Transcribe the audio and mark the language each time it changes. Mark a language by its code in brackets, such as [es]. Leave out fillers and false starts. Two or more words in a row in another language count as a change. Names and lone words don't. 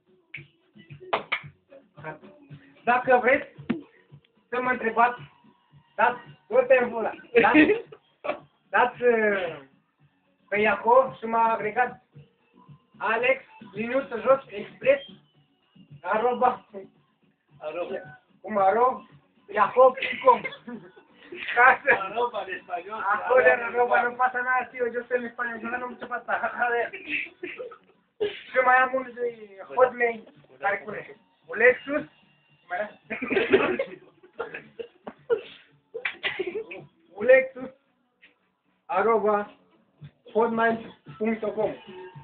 [ro] Dacă vreți să mă întrebați, dați toate în pula. Dați pe Iacov și m-a agregat Alex, liniuță jos, expres, arroba, Iacov.com. [es] Arroba en español. Arroba, no pasa nada, tío, yo estoy en España, yo no mucho pasa. [ro] Și mai am unul de hotmail care pune Ulexus Ulexus @hotmail.com